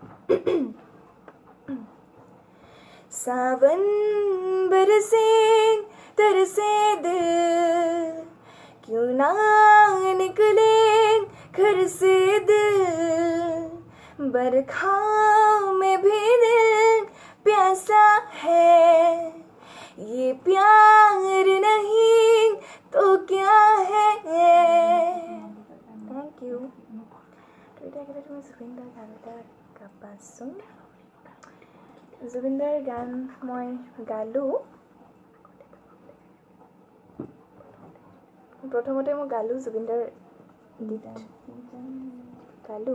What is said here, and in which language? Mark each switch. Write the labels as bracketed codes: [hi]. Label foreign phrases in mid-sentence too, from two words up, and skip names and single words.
[hi] सावन बरसे तरसे दिल, क्यों ना निकले घर से दिल, बरखा में भी दिल प्यासा है, ये प्यार नहीं तो क्या है। [en] thank you. [as] तो এটা একেবাৰে তুমি জুবিনদাৰ গান এটা গাবাচোন। জুবিনদাৰ গান মই গালোঁ। প্ৰথমতে মই গালোঁ জুবিনদাৰ গীত গালোঁ।